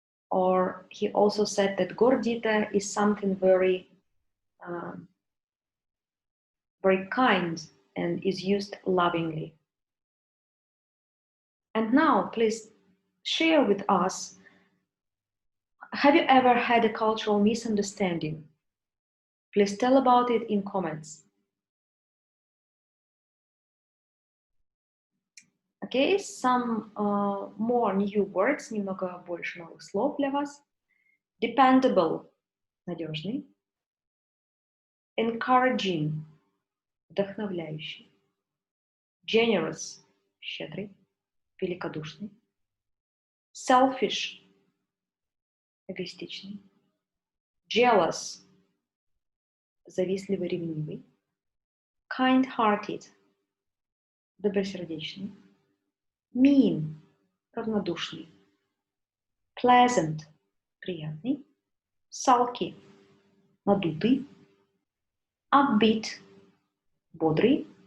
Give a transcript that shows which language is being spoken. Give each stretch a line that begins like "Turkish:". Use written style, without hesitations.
English: Or he also said that gordita is something very, very kind and is used lovingly. And now, please share with us, have you ever had a cultural misunderstanding? Please tell about it in comments. Okay, some more new words,
Russian: немного больше новых слов для вас.
English: Dependable, надежный. Encouraging, вдохновляющий.
Russian: Generous, щедрый, великодушный.
English: Selfish, эгоистичный.
Russian: Jealous, завистливый, ревнивый.
English: Kind-hearted, добросердечный. Mean, равнодушный. Pleasant, приятный. Sulky, надутый. Upbeat, бодрый.